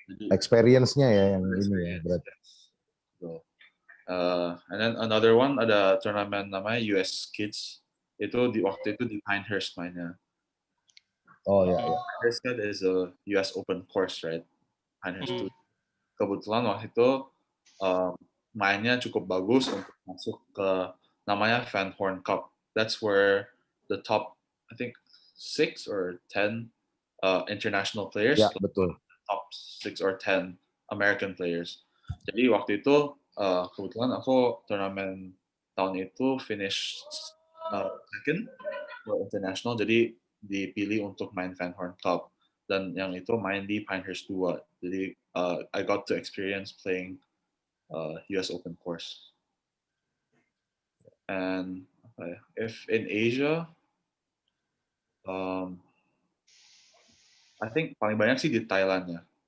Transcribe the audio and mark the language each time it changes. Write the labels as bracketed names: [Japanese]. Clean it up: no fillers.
[Indonesian] Experience-nya ya yang ini ya berarti. [English] So, and then another one [Indonesian] ada turnamen namanya [English] US Kids. [Indonesian] Itu waktu itu di Pinehurst mainnya. Oh ya. [English] Pinehurst is a US Open course, right? Pinehurst. [Indonesian] Kebetulan waktu itu mainnya cukup bagus untuk masuk ke namanya Van Horn Cup. [English] That's where the top, I think 6 or 10 international players. [Indonesian] Ya, betul. [English] Top 6 or 10 American players. [Indonesian] Jadi waktu itu kebetulan aku turnamen tahun itu [English] finish second for international. [Indonesian] Jadi dipilih untuk main Van Horn Cup. Dan yang itu main di Pinehurst 2. Jadi [English] I got to experience playing US Open course. And if in Asia, I think [Indonesian] paling banyak sih di Thailand ya.